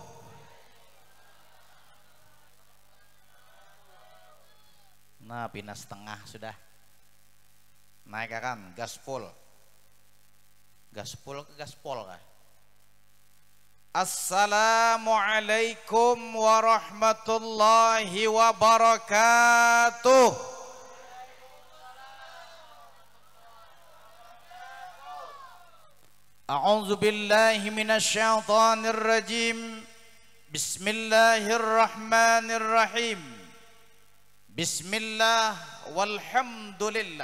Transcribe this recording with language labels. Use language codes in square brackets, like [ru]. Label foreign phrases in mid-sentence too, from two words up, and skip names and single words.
[bjn] Nah pindah setengah sudah. Naik kan gaspol. Gaspol ke gaspol kah? [ar] السلام عليكم ورحمة الله وبركاته. أعوذ بالله من الشيطان الرجيم. بسم الله الرحمن الرحيم. بسم الله والحمد لله.